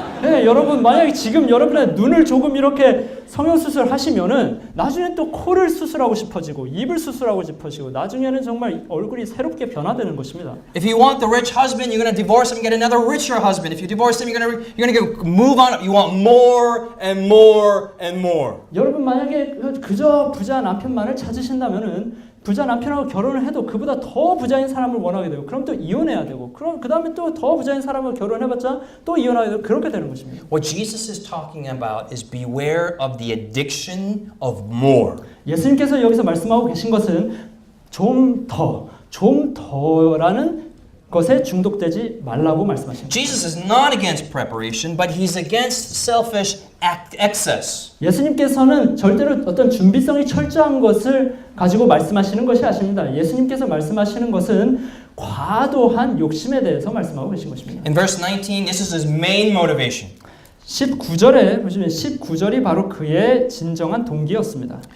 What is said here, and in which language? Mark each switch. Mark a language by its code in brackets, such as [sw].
[ko] 네, 여러분 만약에 지금 여러분의 눈을 조금 이렇게 성형수술 하시면은 나중에 또 코를 수술하고 싶어지고 입을 수술하고 싶어지고 나중에는 정말 얼굴이 새롭게 변화되는 것입니다. [en] If you want the rich husband, you're going to divorce him and get another richer husband. If you divorce him, you're going to move on. You want more and more and more. [ko] 여러분 만약에 그저 부자 남편만을 찾으신다면은 부자 남편하고 결혼을 해도 그보다 더 부자인 사람을 원하게 되고 그럼 또 이혼해야 되고 그럼 그 다음에 또 더 부자인 사람을 결혼해봤자 또 이혼하게 되고 그렇게 되는 것입니다. [en] What Jesus is talking about is beware of the addiction of more. [ko] 예수님께서 여기서 말씀하고 계신 것은 좀 더라는 것에 중독되지 말라고 말씀하십니다. [en] Jesus is not against preparation, but he's against selfish excess. [ko] 예수님께서는 절대로 어떤 준비성이 철저한 것을 가지고 말씀하시는 것이 아닙니다. 예수님께서 말씀하시는 것은 과도한 욕심에 대해서 말씀하고 계신 것입니다. [en] In verse 19, this is his main motivation. [ko] 19절에 보시면 19절이 바로 그의 진정한 동기였습니다.